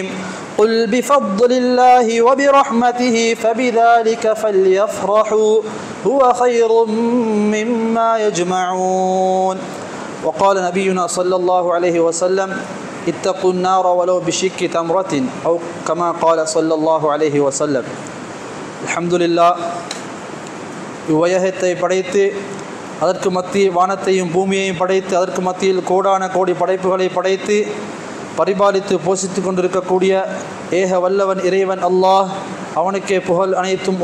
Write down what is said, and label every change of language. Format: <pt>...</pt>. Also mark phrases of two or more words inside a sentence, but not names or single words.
<ar>قل بفضل الله وبرحمته فبذلك فليفرحوا هو خير مما يجمعون. وقال نبينا صلى الله عليه وسلم اتقوا النار ولو بشق تمرة أو كما قال صلى الله عليه وسلم.</ar> <ta>அல்ஹம்துலில்லாஹ், இவ்வையகத்தை படைத்து அதற்கு மத்தியில் வானத்தையும் பூமியையும் படைத்து அதற்கு மத்தியில் கோடான கோடி படைப்புகளை படைத்து பரிபாலித்து போஷித்து கொண்டிருக்கக்கூடிய ஏக வல்லவன் இறைவன் அல்லாஹ், அவனுக்கே புகழ் அனைத்தும்.</ta>